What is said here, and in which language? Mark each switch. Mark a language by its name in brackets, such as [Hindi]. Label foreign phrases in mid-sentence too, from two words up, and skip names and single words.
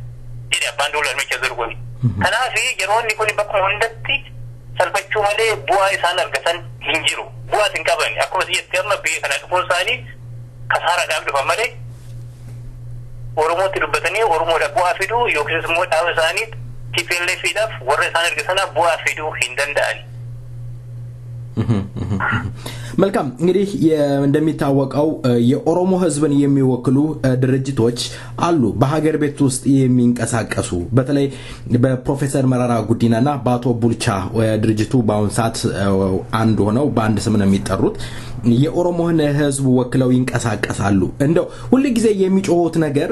[Oromo] Jedhe abbaan duulaa nucha jiru kun. Kanaaf yeroonni kun bakka hundatti salphachuu malee bu'aa isaan argatan hin jiru. Bu'aas hin qaban. Akkuma siyyatti amma biyya kana dhufuun isaanii kasaaraadhaaf dhufan malee Oromootti dubbatanii Oromoodhaaf bu'aa fiduu yookiis immoo dhaaba isaanii TPLFidhaaf warra isaan ergisanaaf bu'aa fiduu hin danda'ani. [Amharic] መልካም እንግዲህ እንደሚታወቀው የኦሮሞ ህዝብን የሚወክሉ ድርጅቶች አሉ በሀገር ቤት ውስጥ የሚንቀሳቀሱ በተለይ በፕሮፌሰር መራራ ጉዲናና በአቶ ቡልቻ ድርጅቱ ባውን ሰዓት አንድ ሆነው በአንድ ስም ነው የሚጠሩት የኦሮሞን ህዝብ ወክለው ይንቀሳቀሳሉ እንደው ሁሉ ጊዜ የሚጮሁት ነገር